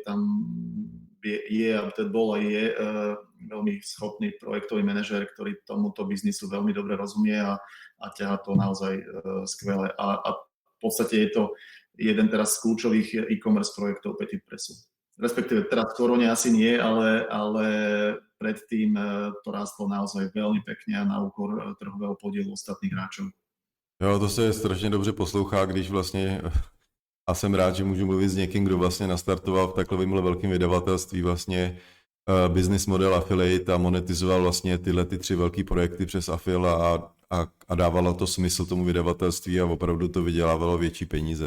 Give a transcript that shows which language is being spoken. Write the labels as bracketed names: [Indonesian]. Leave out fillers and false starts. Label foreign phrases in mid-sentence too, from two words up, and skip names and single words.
[Slovak] Tam bol a je veľmi schopný projektový manažér, ktorý tomuto biznisu veľmi dobre rozumie a ťahá to naozaj skvele. A v podstate je to jeden teraz z kľúčových e-commerce projektov Petit Pressu. Respektíve teraz v korone asi nie, ale predtým to rástlo naozaj veľmi pekne a na úkor trhového podielu ostatných hráčov. [Czech] Jo, to se strašně dobře poslouchá, když vlastně, a jsem rád, že můžu mluvit s někým, kdo vlastně nastartoval v takovémhle velkém vydavatelství vlastně [English] business model [Czech] affiliate a monetizoval vlastně tyhle 3 velký projekty přes affil a dávalo to smysl tomu vydavatelství a opravdu to vydělávalo větší peníze.